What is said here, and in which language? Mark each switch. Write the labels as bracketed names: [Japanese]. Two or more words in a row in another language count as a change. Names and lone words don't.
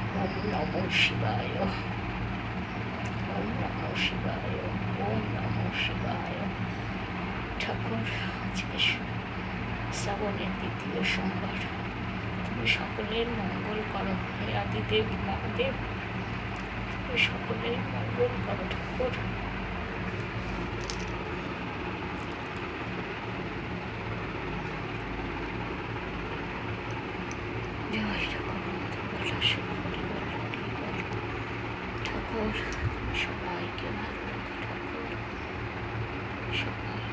[Sanskrit] নমঃ শিবায়, ওম নমঃ শিবায়, ওম নমঃ শিবায়। [Bangla] ঠাকুর, আজকে শ্রাবণের দ্বিতীয় সোমবার, তুমি সকলের মঙ্গল করো হে আদিদেব মহাদেব, তুমি সকলের মঙ্গল করো ঠাকুর। জয় ঠাকুর, বলো শিবরি বলো, ঠাকুর সবাইকে ভালো রাখো ঠাকুর, সবাই